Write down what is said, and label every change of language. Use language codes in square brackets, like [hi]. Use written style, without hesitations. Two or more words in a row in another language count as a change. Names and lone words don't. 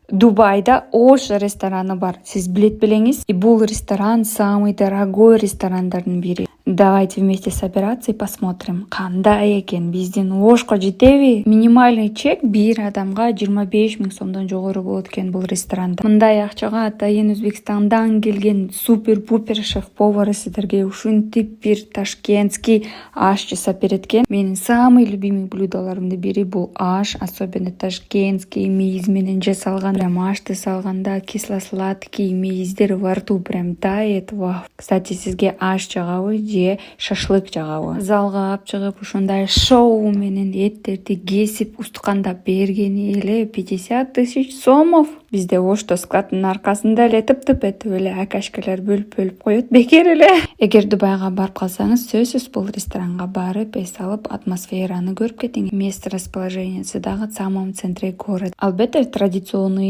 [ky] Дубайда Ош рестораны бар. Сиз билет белеңиз. И бул ресторан [ru] самый дорогой [ky] ресторандардын бири. [ru] Давайте вместе собираться и посмотрим. [ky] Кандай экен? Биздин Ошко жетеби? [ru] Минимальный чек [ky] бир адамга 25 000 сомдон жогору болот экен бул ресторанда. Мындай акчага атайын Өзбекстандан келген [ru] супер-пупер шеф-повары [ky] сиздерге ушинтип бир ташкентский аш жасап берет экен. Менин [ru] самый любимый [ky] блюдолорумдун бири бул аш, [ru] особенно ташкентский [ky] мейиз менен жасалган. Прям ашты салганда кисло-сладкий мейиздер [ru] во рту прям тает. [ky] Вау. Кстати, сизге аш жагабы же шашлык жагабы? Залга алып чыгып ушундай шоу менен эттерди кесип устукандап бергени эле 50 000 сомов. Бизде Ошто складтын аркасында эле тып-тып этип эле акашкалар бөлүп коет бекер эле. Эгер Дубайга барып калсаңыз, сөзсүз бул ресторанга барып эс алып атмосфераны көрүп кетиңиз. Место расположениясы дагы [ru] в самом центре города. [ky] Албетте традиционный